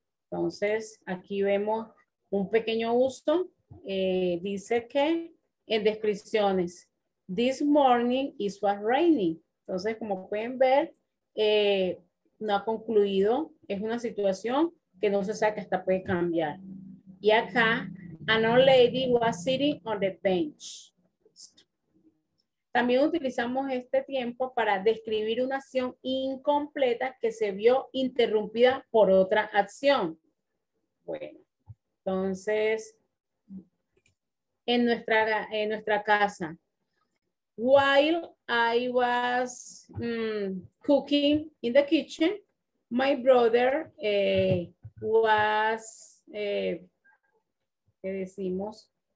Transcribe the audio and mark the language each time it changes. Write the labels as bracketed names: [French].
[Spanish] Entonces, aquí vemos un pequeño uso. Dice que en descripciones, [English] this morning it was raining. [Spanish] Entonces, como pueden ver, no ha concluido. Es una situación que no se sabe que hasta puede cambiar. Y acá, [English] an old lady was sitting on the bench. [Spanish] También utilizamos este tiempo para describir una acción incompleta que se vio interrumpida por otra acción. Bueno, entonces, en nuestra casa, [English] while I was cooking in the kitchen, my brother was, [Spanish] ¿qué decimos?